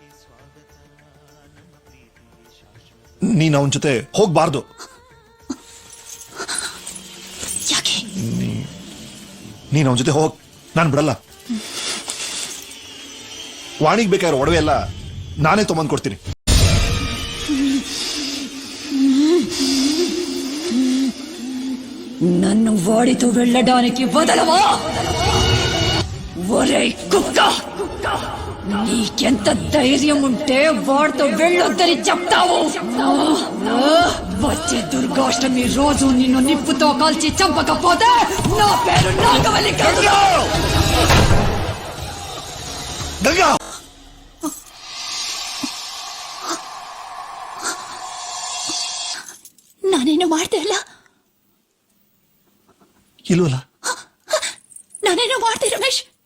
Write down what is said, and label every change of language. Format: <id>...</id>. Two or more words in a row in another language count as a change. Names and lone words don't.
<kn>ನೀನ್ ಅವನ ಜೊತೆ ಹೋಗ್ಬಾರ್ದು. ಯಾಕೆ? ನೀನ್ ಅವನ ಜೊತೆ ಹೋಗ್, ನಾನ್ ಬಿಡಲ್ಲ. ವಾಣಿಗ್ ಬೇಕಾಗಿರೋ ಒಡವೆ ಎಲ್ಲ ನಾನೇ ತೊಗೊಂಡ್ ಕೊಡ್ತೀನಿ.</kn> <te>నన్ను వాడితో వెళ్ళడానికి వదలవా? ఒరే కుక్క, నీకెంత ధైర్యం ఉంటే వాడితో వెళ్ళొద్దని చెప్తావు? వచ్చే దుర్గాష్టమి రోజు నిన్ను నిప్పుతో కాల్చి చంపకపోతే నా పేరు నాగవల్లి కాదు.</te> <kn>ಗಂಗಾ, ನಾನೇನು ಮಾಡ್ದೆ ಅಲ್ಲ? ಇಲ್ವಲ್ಲ? ನಾನೇನು ಮಾಡ್ದೆ ರಮೇಶ್?</kn>